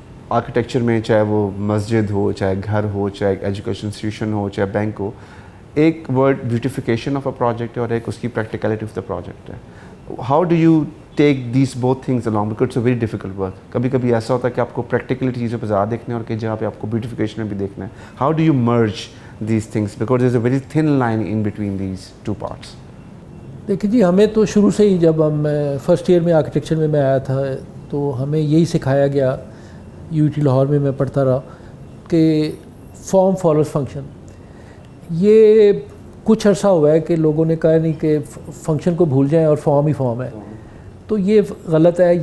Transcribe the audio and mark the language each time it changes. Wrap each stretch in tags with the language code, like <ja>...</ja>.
<ur>Architecture میں چاہے وہ مسجد ہو, چاہے گھر ہو, چاہے ایجوکیشن انسٹیٹیوشن ہو, چاہے بینک ہو, ایک word</ur> <en>beautification of a project</en> <ur>ہے اور ایک اس کی</ur> <en>practicality of the project</en> <ur>ہے.</ur> <en>How do you take these both things along because it's a very difficult work.</en> <ur>کبھی کبھی ایسا ہوتا ہے کہ آپ کو پریکٹیکلٹی چیزوں پہ زیادہ دیکھنا ہے اور کئی جگہ پہ آپ کو بیوٹیفیکیشن میں بھی دیکھنا ہے.</ur> <en>How do you merge these things because there's a very thin line in between these two parts.</en> <ur>دیکھیے جی, ہمیں تو شروع سے ہی جب ہم فرسٹ ایئر میں آرکیٹیکچر میں آیا تھا تو ہمیں یہی سکھایا گیا, یو ٹی لاہور میں پڑھتا رہا, کہ</ur> <en>Form follows function.</en> <ur>یہ کچھ عرصہ ہوا ہے کہ لوگوں نے کہا نہیں کہ فنکشن کو بھول جائیں اور فارم ہی فارم ہے, تو یہ غلط ہے.</ur>